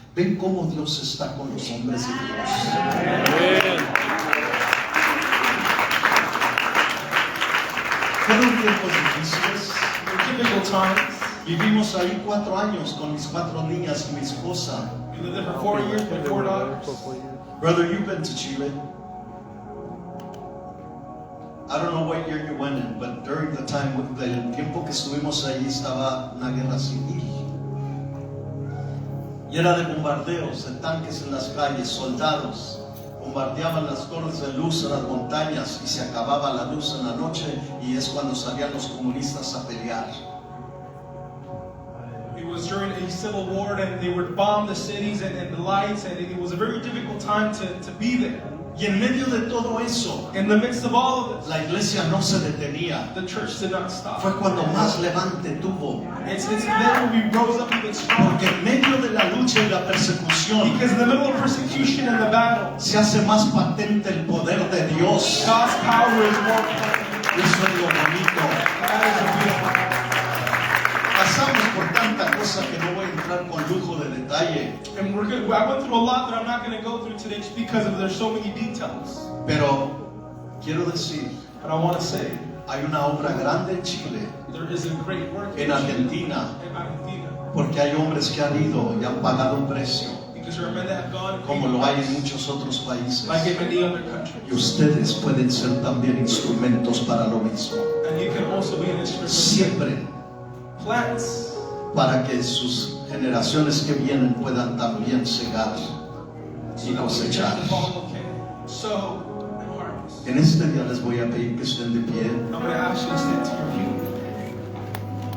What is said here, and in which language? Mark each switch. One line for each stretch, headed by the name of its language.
Spanish: Ven cómo Dios está con los hombres de Dios.
English: Amen.
Spanish: Fueron tiempos difíciles.
English: Typical times.
Spanish: Vivimos ahí 4 años con mis 4 niñas y mi esposa.
English: We lived there for 4 years with 4 daughters. Brother, you've been to Chile. I don't know what year you went in, but during the time, el tiempo que estuvimos ahí estaba una guerra civil.
Spanish: Y era de bombardeos, de tanques en las calles, soldados. Bombardeaban las torres de luz en las montañas y se acababa la luz en la noche y es cuando salían los comunistas a pelear.
English: It was during a civil war and they would bomb the cities and the lights, and it was a very difficult time to be there.
Spanish: Y en medio de todo eso,
English: In the midst of all of this,
Spanish: la iglesia no se detenía.
English: the church did not stop.
Spanish: Fue cuando más levante tuvo.
English: It's then we rose up even stronger.
Spanish: Porque en medio de la lucha y la persecución
English: Because in the middle of persecution and the battle,
Spanish: se hace más patente el poder de Dios.
English: God's power is more powerful.
Spanish: Y eso es lo bonito.
English: That is a beautiful.
Spanish: Pasamos por tanta cosa que no voy a entrar con lujo de detalle.
English: And we're good. I went through a lot that I'm not going to go through today just because there's so many details.
Spanish: Pero quiero decir,
English: But I want to say,
Spanish: hay una obra grande en Chile,
English: there is a great work
Spanish: en Argentina,
English: in Argentina.
Spanish: porque hay hombres que han ido y han pagado un precio,
English: Because there are men that have gone
Spanish: como lo hay en muchos otros países.
English: like in many other
Spanish: Y
English: countries.
Spanish: ustedes pueden ser también instrumentos para lo mismo.
English: And you can also be an instrument.
Spanish: Siempre
English: Plants
Spanish: para que sus generaciones que vienen puedan también cegar y cosechar.
English: sow and harvest.
Spanish: En este día les voy a pedir que estén de pie.
English: I'm going to ask you to stand to your feet.